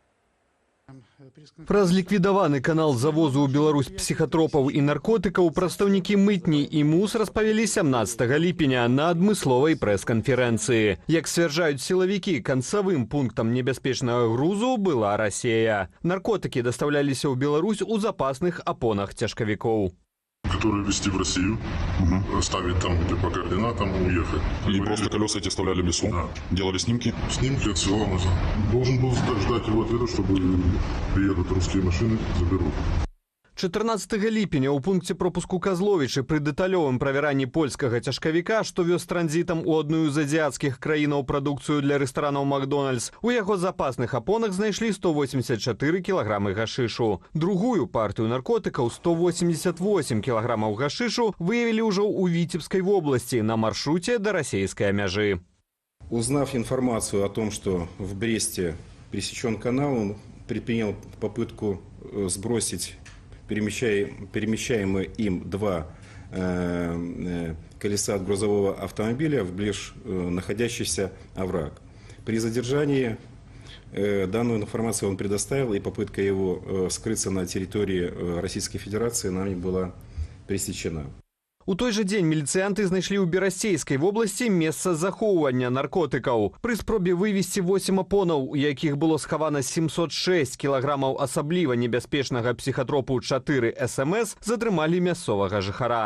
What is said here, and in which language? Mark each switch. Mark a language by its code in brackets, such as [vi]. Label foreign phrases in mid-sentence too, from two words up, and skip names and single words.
[be] Праз ліквідаваны канал завозу ў Беларусь псіхатропаў і наркотыкаў прадстаўнікі мытні і МУЗ распавялі 17 ліпеня на адмысловай прэс-канферэнцыі. Як сцвярджаюць сілавікі, канцавым пунктам небяспечнага грузу была Расія. Наркотыкі дастаўляліся ў Беларусь у запасных апонах цяжкавікоў. [ru] Которые везти в Россию, ставить там, где по координатам, уехать. И просто колеса эти оставляли в лесу, да. Делали снимки? Снимки отсылал назад. Должен был ждать его ответа, чтобы приедут русские машины, заберут. [be] 14 ліпеня ў пункце пропуску Казловічы пры дэталёвым правяранні польскага цяжкавіка, што вёз транзітам у адную з азіяцкіх краінаў прадукцыю для рэстаранаў «Макдональдс», у яго запасных апонах знайшлі 184 кілаграмы гашышу. Другую партыю наркотыкаў, 188 кілаграмаў гашышу, выявілі ўжо ў Віцебскай вобласці на маршруце да расійскай мяжы. [ru] Узнав информацию о том, что в Бресте пересечен канал, он предпринял попытку сбросить перемещаемые им два колеса от грузового автомобиля в ближ находящийся овраг. При задержании данную информацию он предоставил, и попытка его скрыться на территории Российской Федерации нами была пресечена. [be] У той жа дзень міліцыянты знайшлі ў Берасцейскай вобласці месца захоўвання наркотыкаў. Пры спробе вывезці 8 апонаў, у якіх было схавана 706 кілаграмаў асабліва небяспечнага псіхатропу 4 СМС, затрымалі мясцовага жыхара.